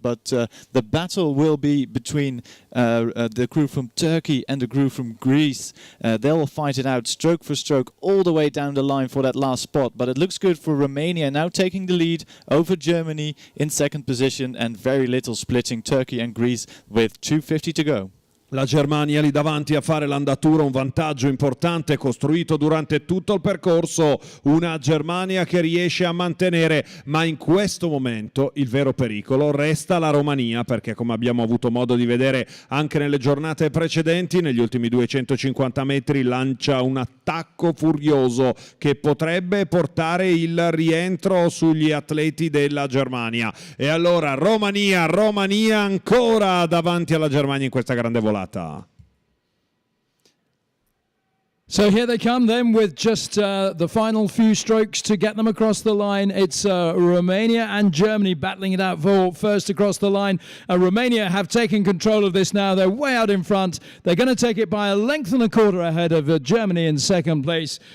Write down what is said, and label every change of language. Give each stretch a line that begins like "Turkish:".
English: But the battle will be between the crew from Turkey and the crew from Greece. They'll fight it out stroke for stroke all the way down the line for that last spot. But it looks good for Romania now taking the lead over Germany in second position, and very little splitting Turkey and Greece with 2:50 to go.
Italian: La Germania lì davanti a fare l'andatura, un vantaggio importante costruito durante tutto il percorso, una Germania che riesce a mantenere, ma in questo momento il vero pericolo resta la Romania, perché come abbiamo avuto modo di vedere anche nelle giornate precedenti, negli ultimi 250 metri lancia un attacco furioso che potrebbe portare il rientro sugli atleti della Germania. E allora Romania ancora davanti alla Germania in questa grande volata.
English: So here they come then with just the final few strokes to get them across the line. It's Romania and Germany battling it out for first across the line. Romania have taken control of this now. They're way out in front. They're going to take it by a length and a quarter ahead of Germany in second place.